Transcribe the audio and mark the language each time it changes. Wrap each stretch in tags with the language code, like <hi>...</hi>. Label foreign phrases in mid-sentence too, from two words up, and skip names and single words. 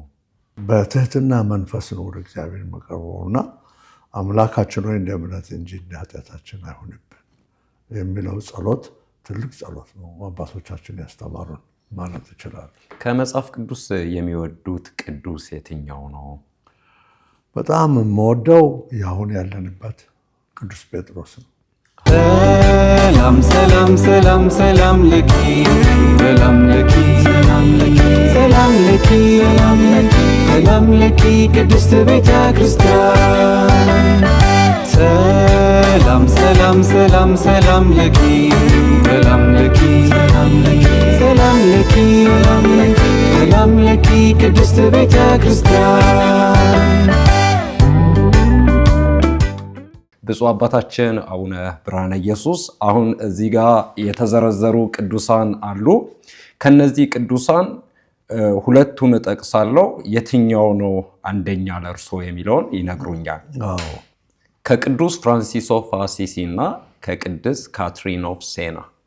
<am>በትህትና መንፈስ ነው ወደ እግዚአብሔር መቀርበው እና አምላካችን ሆይ እንደ እምነት እንጂ እንደ ኃጢአታችን አይሁንብን የሚለው ጸሎት ትልቅ ጸሎት ነው። አባቶቻችን ያስተማሩን ማለት ይችላል። ከመጽሐፍ ቅዱስ የሚወዱት ቅዱስ የትኛው ነው? በጣም የምወደው የአሁን ያለንበት ቅዱስ ጴጥሮስ ነው።</am> <gez>ሰላም ሰላም ሰላም ሰላም ለኪ ሰላም ለኪ ሰላም ለኪ ሰላም ለኪ ሰላም ለኪ ቅድስት ቤተ ክርስቲያን ሰላም ሰላም ሰላም ሰላም ለኪ ሰላም ለኪ ሰላም ለኪ ሰላም ለኪ ሰላም ለኪ ቅድስት ቤተ ክርስቲያን።</gez> <am>ብፁዕ አባታችን አቡነ ብርሃነ ኢየሱስ አሁን እዚህ ጋር የተዘረዘሩ ቅዱሳን አሉ። ከነዚህ ቅዱሳን ሁለቱን እጠቅሳለሁ። የትኛው ነው አንደኛ ለእርሶ የሚለውን ይነግሩኛል። ከቅዱስ ፍራንሲስ ኦፍ አሲሲ እና ከቅድስት ካትሪን ኦፍ ሴና።</am>